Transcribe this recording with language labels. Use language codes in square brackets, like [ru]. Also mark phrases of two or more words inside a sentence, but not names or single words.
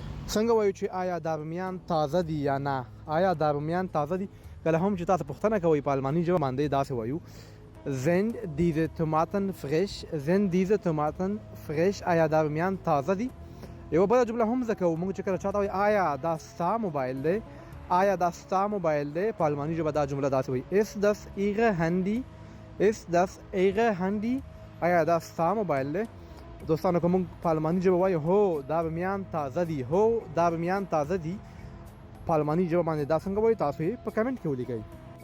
[ps] څنګه وایو چې آیا دا رومیان تازه دي یا نه؟ آیا دا رومیان تازه دي؟ کله هم چې تاسو پوښتنه کوئ په الماني ژبه باندې داسې وایو [de] Sind diese Tomaten frisch? Sind diese Tomaten frisch? [ps] آیا دا رومیان تازه دي؟ یو بله جمله هم زده کوو موږ چې کله چاته وایي آیا دا ستا موبایل دی؟ آیا دا ستا موبایل دی؟ په الماني ژبه دا جمله داسې وایي [de] Ist das Ihre Handy? Ist das Ihre Handy? [ps] آیا دا ستا موبایل دی؟ دوستانو که موږ په الماني ژبه وایو هو دا رومیان تازه دي، هو دا رومیان تازه دي، په الماني ژبه باندې دا څنګه وایو تاسو یې په کمنټ کې ولیکئ.